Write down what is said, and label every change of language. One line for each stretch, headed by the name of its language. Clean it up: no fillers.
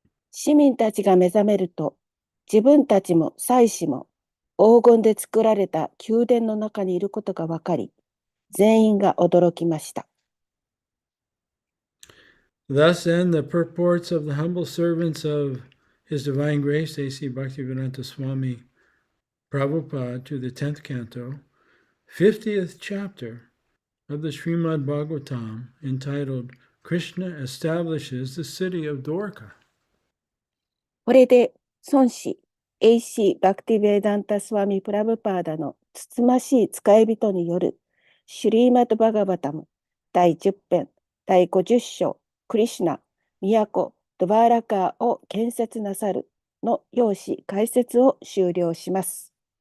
Japanese: 市民たちが目覚めると、自分たちも妻子も黄金で作られた宮殿の中にいることがわかり、全員が驚きました。
English: Thus end the purports of the humble servants of His Divine Grace, A.C. Bhaktivedanta Swami Prabhupada, to the 10th canto, 50th chapter of the Srimad Bhagavatam, entitled Krishna Establishes the City of Dwarka.
Japanese: これで孫子 A.C. バクティヴェーダンタスワミプラブパーダのつつましい使い人によるシュリーマッド・バガバタム第10編第50章クリシュナ都ドバーラカーを建設なさるの要旨解説を終了します。